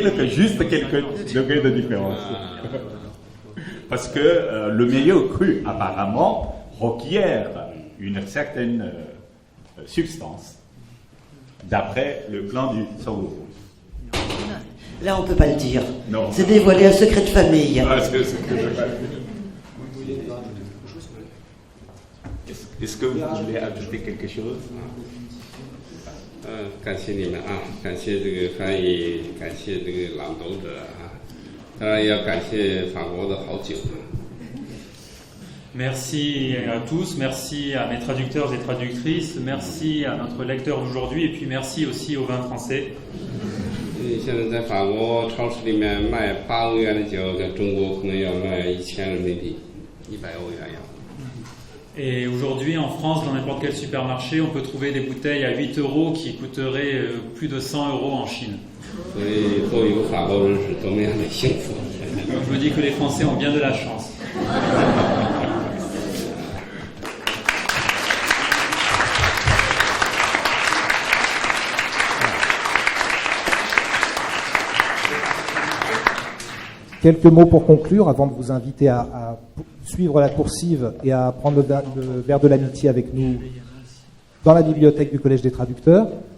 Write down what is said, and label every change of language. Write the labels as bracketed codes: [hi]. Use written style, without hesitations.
[fr] Juste quelques degrés de différence. Parce que le meilleur cru, apparemment, requiert une certaine substance, d'après le plan du Sorgho. Là, on ne peut pas le dire. Non. C'est dévoiler un secret de famille. Est-ce que vous voulez ajouter quelque chose? [zh] 感谢你们啊，感谢这个翻译，感谢这个朗读者啊，当然要感谢法国的好酒。 [fr] Merci à tous, merci à mes traducteurs et traductrices, merci à notre lecteur d'aujourd'hui et puis merci aussi au vin français. [zh] 现在在法国超市里面卖8欧元的酒，在中国可能要卖1000人民币，100欧元要。 [fr] Et aujourd'hui, en France, dans n'importe quel supermarché, on peut trouver des bouteilles à 8 euros qui coûteraient plus de 100 euros en Chine. [zh] 所以作为一个法国人是多么样的幸福。 [fr] Donc je me dis que les Français ont bien de la chance. Quelques mots pour conclure, avant de vous inviter à suivre la coursive et à prendre le verre de l'amitié avec nous dans la bibliothèque du Collège des traducteurs.